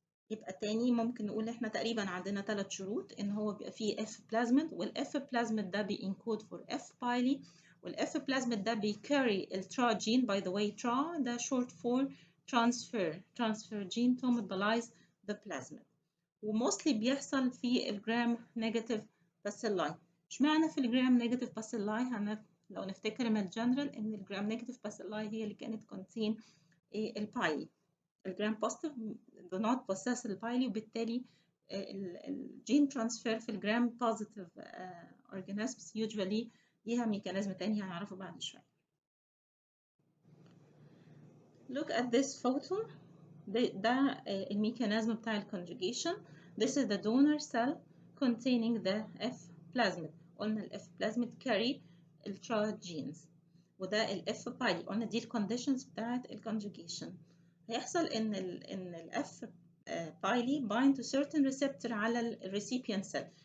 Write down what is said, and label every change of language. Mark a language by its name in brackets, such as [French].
[Arabic] يبقى تاني ممكن نقول احنا تقريبا عندنا 3 شروط ان هو بيبقى فيه F plasmid، والF plasmid ده بينكود for F pili، والF plasmid ده بيكاري الترا gene. [English] by the way TRA ده short for transfer gene to mobilize the plasmid، [Arabic] وموستلي بيحصل في الجرام نيجاتيف باسيلاي. اشمعنى في الجرام نيجاتيف باسيلاي؟ لو نفتكر من الجنرال ان الجرام نيجاتيف باسيلاي هي اللي كانت كونتين البايلي. الجرام بوزيتيف [English] do not possess [Arabic] البايلي، وبالتالي الجين ترانسفير في الجرام بوزيتيف [English] organisms usually [Arabic] ليها ميكانيزم تاني هنعرفه بعد شويه. [English] Look at this photo. [Arabic] ده الميكانيزم بتاع الكونجوجيشن. [English] This is the donor cell containing the F plasmid. قلنا ال F plasmid carry الترا genes، وده ال F pili. [Arabic] قلنا دي الكونديشنز بتاعت الكونجوجيشن. هيحصل ان [English] ال F pili bind to certain receptor على ال recipient cell.